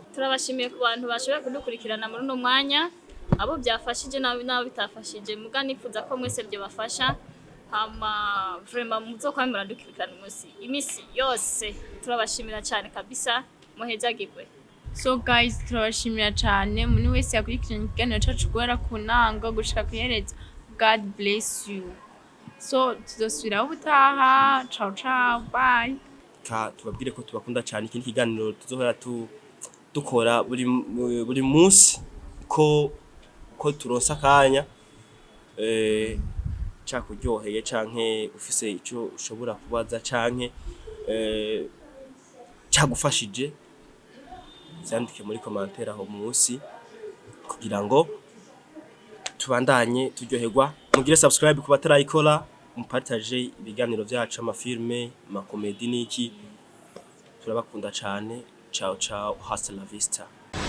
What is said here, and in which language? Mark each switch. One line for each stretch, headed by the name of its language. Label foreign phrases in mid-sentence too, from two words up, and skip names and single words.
Rundi: turabashimiye ku bantu bashoboye kudukurikirana muri no mwanya abo byafashije nabo bitafashije muga nifuza ko mwese byo bafasha hama vraiment muzokwamira dukurikirana imisi yose turabashimira cyane kabisa muhezagirwe.
English: So guys
Rundi: turabashimira cyane umuntu wese yakurikiranye ikiganiro cyacu guhera ku ntango gushika kuhereza.
English: God bless you. So
Rundi: tuzosubira ubutaha.
English: Ciao bye.
Rundi: Tubabwire ko tubakunda cyane ikindi kiganiro tuzohora dukora buri munsi ko turonsa kanya cyakuryoheye canke ufise ico ushobora kubaza canke cyagufashije zandike muri commentaire aho munsi kugira ngo tubandanye turyoherwa mugire subscribe ku batarayikora mupartage ibiganiro byacu amafilme amakomedi niki turabakunda cyane ciao
Spanish: hasta la vista.